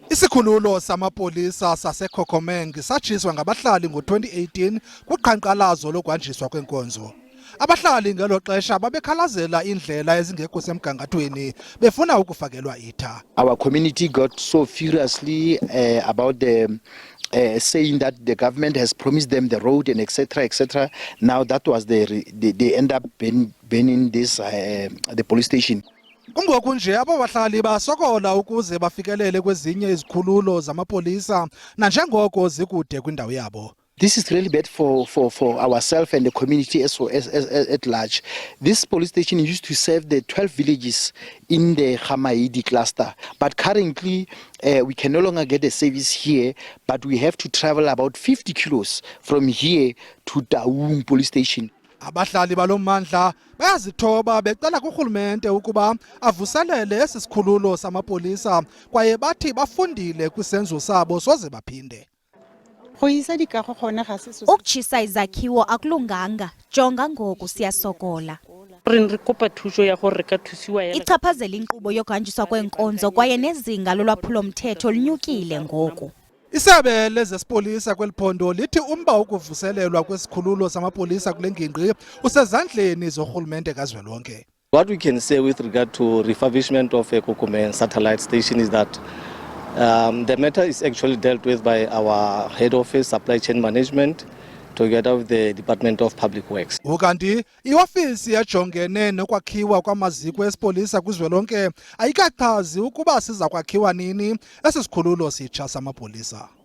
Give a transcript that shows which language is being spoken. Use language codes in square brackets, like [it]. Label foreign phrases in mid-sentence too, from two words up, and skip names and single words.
[xh] Isikhululo samapolisa base-Kokomeng satshiswa ngabahlali ngo-2018 kuqhankqalazo lokuhanjiswa kweenkonzo. Abahlali ngelo xesha babekhalazela indlela ezingekho semgangathweni befuna ukufakelwa itha. [en] Our community got so furiously about the saying that the government has promised them the road and etc. etc. Now that was they end up burning this the police station. [xh] Kungoku nje Ababahlali basokola ukuze bafikelele kwezinye izikhululo zamapolisa nanjengoko zikude kwindawo yabo. [en] This is really bad for ourselves and the community as at large. This police station used to serve the 12 villages in the Khamaidi cluster. But currently, we can no longer get a service here, but we have to travel about 50 kilos from here to e-Taung police station. [xh] Abahlali balommandla bayazithoba becela kurhulumente ukuba avuselele esi sikhululo samapolisa kwaye bathi bafundile kwisenzo sabo soze baphinde. Ukutshisa izakhiwo akulunganga, jonga ngoku siyasokola. Ichaphazela inkqubo yokuhanjiswa kweenkonzo kwaye nezinga lolwaphulo-mthetho linyukile ngoku. Isebe lezesipolisa kweliphondo lithi umba ukuvuselelwa kwesikhululo samapolisa kule ngingqi usezandleni zorhulumente kazwelonke. [en] What we can say with regard to refurbishment of a Kokomeng satellite station is that the matter is actually dealt with by our head office, supply chain management, together with the Department of Public Works. [xh] Ukanti iofisi ejongene nokwakhiwa kwamaziko esipolisa kuzwelonke ayikachazi ukuba siza kwakhiwa nini esi sikhululo sitsha samapolisa.